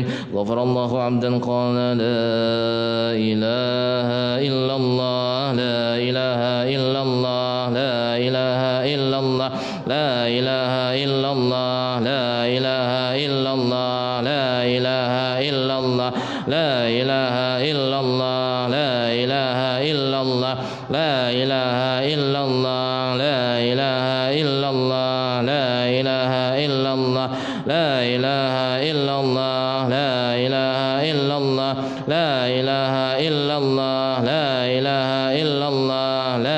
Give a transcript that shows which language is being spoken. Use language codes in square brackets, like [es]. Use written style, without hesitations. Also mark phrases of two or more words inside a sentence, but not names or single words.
[ar] غفر الله عبدا قال لا إله إلا الله لا إله إلا الله لا إله إلا الله لا إله إلا الله لا إله إلا الله لا إله إلا الله, لا إله إلا الله لا إله إلا الله لا إله إلا الله لا إله إلا الله لا إله إلا الله, لا إله إلا الله لا إله إلا الله لا إله إلا الله لا إله إلا الله لا